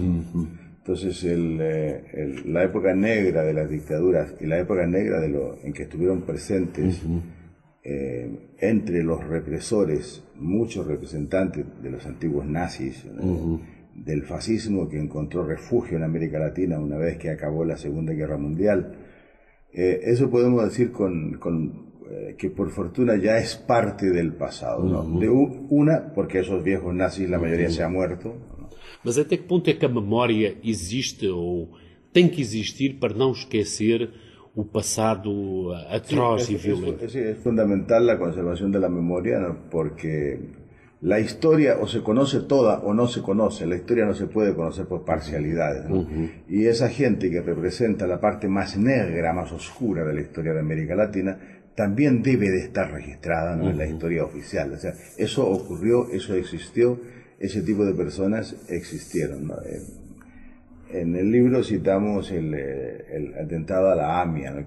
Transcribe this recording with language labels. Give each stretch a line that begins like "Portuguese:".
Spanish: Entonces, la época negra de las dictaduras y la época negra en que estuvieron presentes entre los represores, muchos representantes de los antiguos nazis, del fascismo que encontró refugio en América Latina una vez que acabó la Segunda Guerra Mundial, eso podemos decir que por fortuna ya es parte del pasado, ¿no? De una, porque esos viejos nazis, la mayoría se ha muerto, ¿no?
Portuguese: Mas até que ponto é que a memória existe ou tem que existir para não esquecer o passado atroz e violento? É fundamental a conservação da memória, porque a história ou se conhece toda ou não se conhece. A história não se pode conhecer por parcialidades. E essa gente que representa a parte mais negra, mais oscura da história da América Latina, também deve de estar registrada na história oficial. Isso ocorreu, isso existiu,
Spanish: ese tipo de personas existieron, ¿no? En el libro citamos el atentado a la AMIA, ¿no?